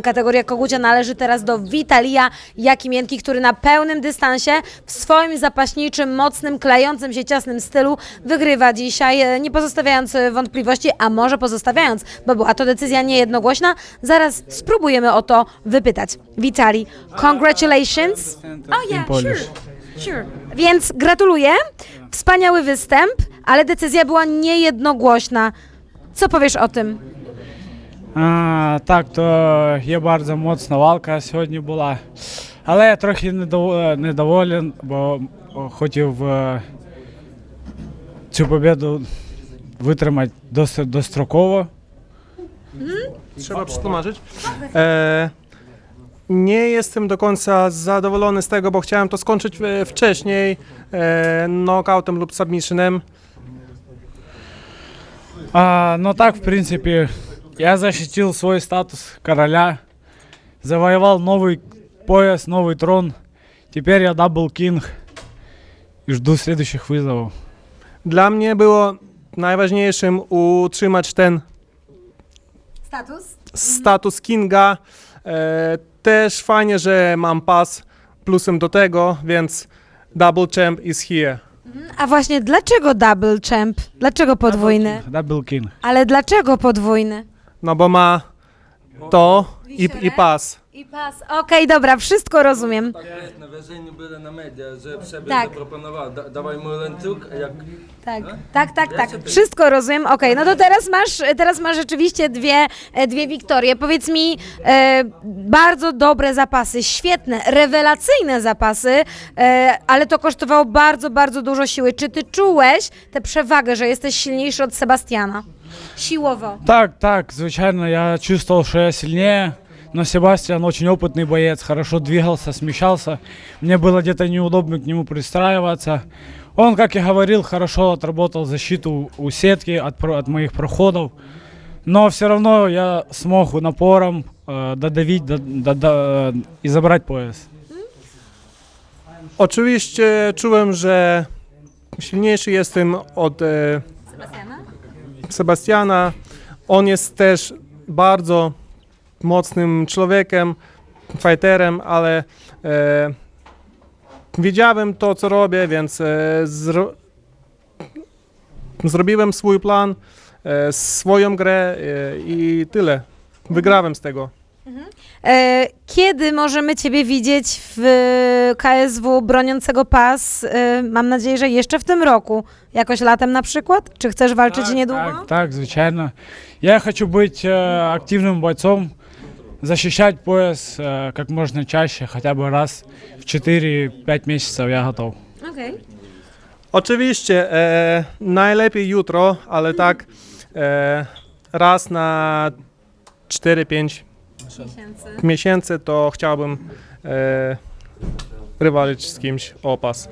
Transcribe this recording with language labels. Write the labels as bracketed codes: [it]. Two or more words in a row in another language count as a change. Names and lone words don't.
[pl] Kategoria kogucia należy teraz do Witalia Jakimienki, który na pełnym dystansie w swoim zapaśniczym, mocnym, klejącym się ciasnym stylu wygrywa dzisiaj, nie pozostawiając wątpliwości, a może pozostawiając, bo była to decyzja niejednogłośna. Zaraz spróbujemy o to wypytać. Witali, [en] congratulations. Oh yeah, sure. Sure. [pl] Więc gratuluję. Wspaniały występ, ale decyzja była niejednogłośna. Co powiesz o tym? [uk] Так, то є дуже моцна валка сьогодні була. Але я трохи недоволен, бо хотів цю победу витримати досить достроково. [pl] Trzeba przetłumaczyć. Nie jestem do końca zadowolony z tego, bo chciałem to skończyć wcześniej knockoutem lub submissionem. [ru] Ну так, в принципе, я защитил свой статус короля, завоевал новый пояс, новый трон. Теперь я [en] double king [ru] и жду следующих вызовов. [pl] Dla mnie było najważniejszym utrzymać ten status kinga. Też fajnie, że mam pas plusem do tego, więc [en] double champ is here. [pl] A właśnie dlaczego [en] double champ? [pl] Dlaczego podwójny? [en] double king. [pl] Ale dlaczego podwójny? No bo ma to i pas. I pas. Okej, dobra, wszystko rozumiem. Wrażenie było na media, że Przebieg Tak. zaproponował, dawaj mu łańcuch, a jak Tak. Wszystko rozumiem. Okej, no to teraz masz rzeczywiście dwie wiktorie. Powiedz mi, bardzo dobre zapasy, świetne, rewelacyjne zapasy, ale to kosztowało bardzo, bardzo dużo siły. Czy ty czułeś tę przewagę, że jesteś silniejszy od Sebastiana? Siłowo. [uk] Так, звичайно, [ru] я чувствовал, что я сильнее, но Себастьян очень опытный боец, хорошо двигался, смещался. Мне было где-то неудобно к нему пристраиваться. Он, как я говорил, хорошо отработал защиту у сетки от моих проходов. Но все равно я смог напором додавить и забрать пояс. [pl] Oczywiście czułem, że silniejszy jestem od Sebastiana. On jest też bardzo mocnym człowiekiem, fighterem, ale wiedziałem to, co robię, więc zrobiłem swój plan, swoją grę i tyle. Wygrałem z tego. Kiedy możemy Ciebie widzieć w KSW broniącego pas? Mam nadzieję, że jeszcze w tym roku. Jakoś latem na przykład? Czy chcesz walczyć niedługo? [uk] Так, звичайно. [ru] Я хочу быть активным бойцом, защищать пояс как можно чаще, хотя бы раз в 4-5 месяцев я готов. [pl] Okej. Oczywiście, najlepiej jutro, ale tak raz na 4-5 miesięcy to chciałbym rywalizować z kimś o pas.